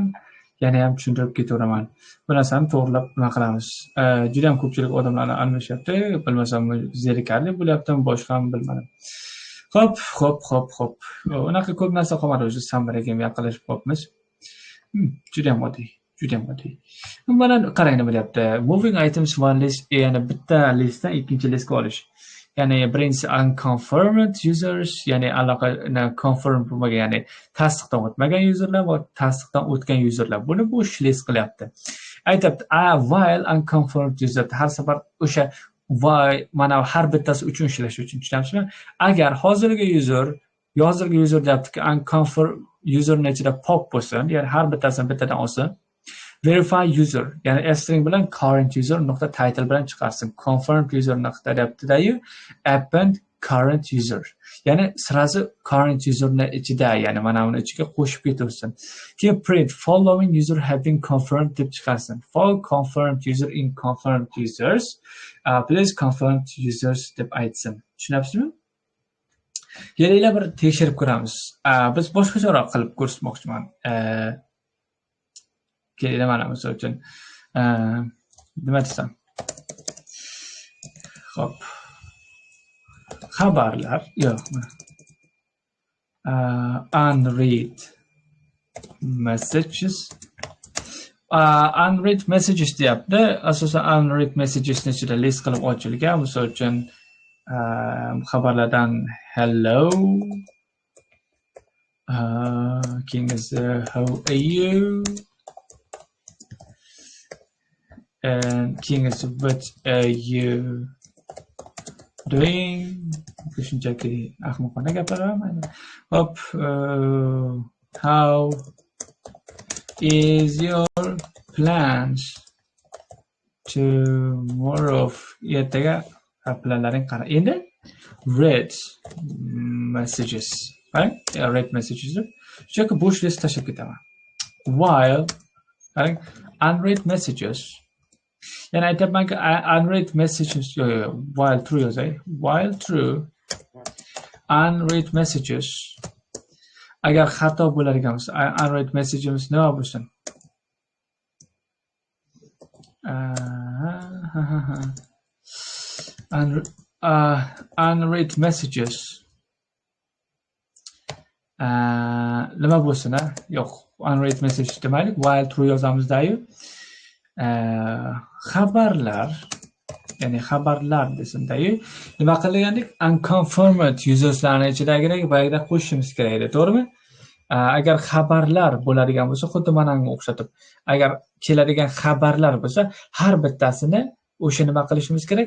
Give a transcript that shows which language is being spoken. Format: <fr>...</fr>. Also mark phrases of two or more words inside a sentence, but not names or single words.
<uz>Yana ham tushuntirib ketaveraman. Bu narsani to'g'rilab nima qilamiz? Juda ham ko'pchilik odamlarni almashyapti, bilmasam zerikarli bo'lyaptimi, boshqa ham bilmadim. Xo'p. Unaqa ko'p narsa qolmadi, o'zi samaraga yaqinlashib qolibmiz. Juda ham oddiy. Mana qarang nima deyapti.</uz> <en>Moving items one list,</en> <uz>ya'ni bitta listdan ikkinchi listga olish. Ya'ni birinchisi</uz> <en>unconfirmed users,</en> <uz>ya'ni allaqanday confirm bo'lmagan, ya'ni tasdiqdan o'tmagan userlar va tasdiqdan o'tgan userlar. Buni bo'sh list qilyapti. Aytibdi, while</uz> <en>unconfirmed user</en> <uz>har safar o'sha mana har bittasi uchun ishlash uchun, tushunamizmi? Agar hozirgi user hozirgi user deyaptiki,</uz> <en>unconfirm userning</en> <uz>ichida pop bo'lsin, ya'ni har bittasini bittadan olsin.</uz> <en>Verify user,</en> <uz>ya'ni string bilan</uz> <en>current user</en> <uz>nuqta title bilan chiqarsin.</uz> <en>Confirmed user</en> <uz>nuqta deyapti-dayu,</uz> <en>append current user.</en> <uz>Ya'ni sirazi</uz> <en>current userning</en> <uz>ichida, ya'ni mana uni ichiga qo'shib ketaversin. Keyin</uz> <en>print following user have been confirmed</en> <uz>deb chiqarsin.</uz> <en>For confirmed user in confirmed users, please confirmed users</en> <uz>deb aytsin. Tushunabsizmi? Kelinglar bir tekshirib ko'ramiz. Biz boshqacharoq qilib ko'rsatmoqchiman. Kelinglar mana misol uchun nima desam? Xo'p. Xabarlar, yo'q.</uz> <en>Unread messages. Unread messages</en> <uz>deyapti. Asosan</uz> <en>unread messages</en> <uz>ichida list qilib ochilgan. Misol uchun xabarlardan</uz> <en>hello, how are you, and what are you doing.</en> <uz>Shunchaki ahmoqona gapiraman. Hop,</uz> <en>how is your plans tomorrow?</en> <uz>Ertaga planlaring qara. Endi</uz> <en>read messages.</en> <uz>Qarang,</uz> <en>read messages.</en> <uz>Shunchaki bo'sh list tashlab ketaman. While qarang,</uz> <en>unread messages.</en> <uz>Ya'ni aytayapmanki</uz> <en>unread messages, while true</en> <uz>yozay.</uz> <en>While true unread messages.</en> <uz>Agar xato bo'ladigan bo'lsa,</uz> <en>unread messages</en> <uz>nima bo'lsin?</uz> <en>Unread messages</en> <uz>nima bo'lsin? Yo'q,</uz> <en>unread message</en> <uz>demaylik,</uz> <en>while true</en> <uz>yozamiz-dayu. Xabarlar, ya'ni xabarlar desin-dayu. Nima qilgandik?</uz> <en>Unconfirmed userslarni</en> <uz>ichidagi boyagida qo'shishimiz kerak edi, to'g'rimi? Agar xabarlar bo'ladigan bo'lsa, xuddi mana bunga o'xshatib, agar keladigan xabarlar bo'lsa, har bittasini o'sha nima qilishimiz kerak?</uz>